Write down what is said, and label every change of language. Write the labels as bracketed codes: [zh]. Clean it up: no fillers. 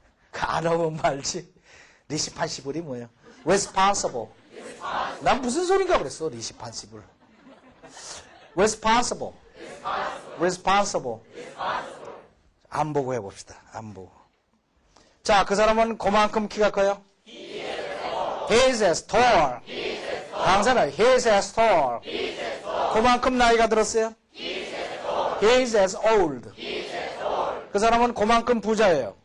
[ko] 그 안 하면 말지. 리시판시블이 뭐예요? responsible. 난 무슨 소린가 그랬어, 리시판시블. responsible. responsible. 안 보고 해봅시다. 안 보고. 자, 그 사람은 그만큼 키가 커요? [en] He is as tall. 강사는 he is as tall. [ko] 그만큼 나이가 들었어요? [en] He is as old. [ko] 그 사람은 그만큼 부자예요?